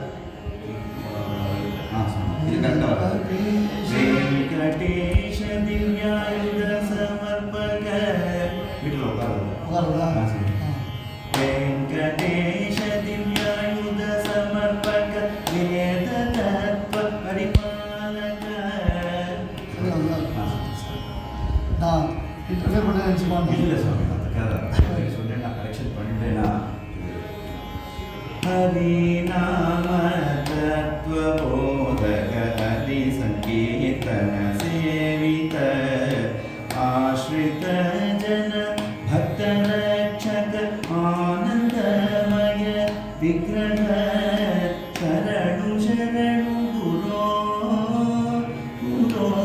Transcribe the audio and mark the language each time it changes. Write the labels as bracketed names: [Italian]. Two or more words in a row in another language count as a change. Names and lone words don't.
[Sanskrit] ವೆಂಕಟೇಶ ದಿವ್ಯಾಯುಧ ಸಮರ್ಪಕ ವೆಂಕಟೇಶ ದಿವ್ಯಾಯುಧ ಸಮರ್ಪಕ ವೇದ ತತ್ವ ಪರಿಪಾಲಕ. [Tamil] நான் இன்டர்வியூ பண்ண நினச்சிப்பாங்க. இல்லை சுவாமி, அதுக்காக சொன்னேன், நான் கரெக்ஷன் பண்ணிட்டேன்னா. [Sanskrit] हरिनाम तत्त्वबोधक हरिसङ्कीर्तन सेवित आश्रित जन भक्तरक्षक आनन्दमय विग्रह [Kannada] ಶರಣು ಶರಣು ಗುರೋ ಗುರೋ